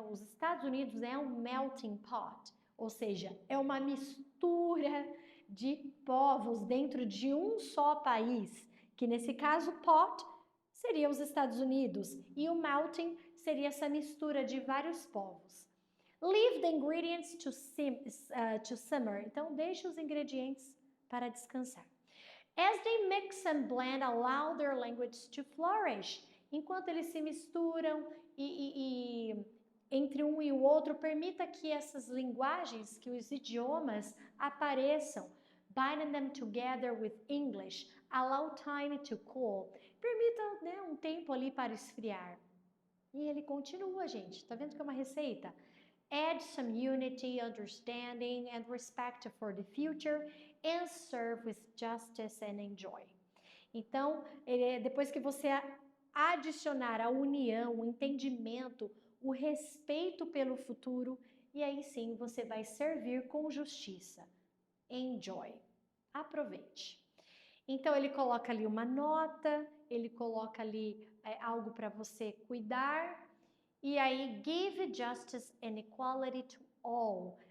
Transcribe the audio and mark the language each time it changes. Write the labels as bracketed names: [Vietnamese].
[Portuguese] Os Estados Unidos é um melting pot, ou seja, é uma mistura de povos dentro de um só país, que nesse caso pot seria os Estados Unidos e o melting seria essa mistura de vários povos. [English] Leave the ingredients to simmer. [Portuguese] Então, deixe os ingredientes para descansar. [English] As they mix and blend, allow their language to flourish. [Portuguese] Enquanto eles se misturam e entre um e o outro, permita que essas linguagens, que os idiomas apareçam. [English] Bind them together with English. Allow time to cool. [Portuguese] Permita, né, um tempo ali para esfriar. E ele continua, gente. Tá vendo que é uma receita? [English] Add some unity, understanding and respect for the future and serve with justice and enjoy. [Portuguese] Então, depois que você adicionar a união, o entendimento, o respeito pelo futuro, e aí sim você vai servir com justiça. Enjoy. Aproveite. Então, ele coloca ali uma nota, ele coloca ali algo para você cuidar, e aí, [English] give justice and equality to all.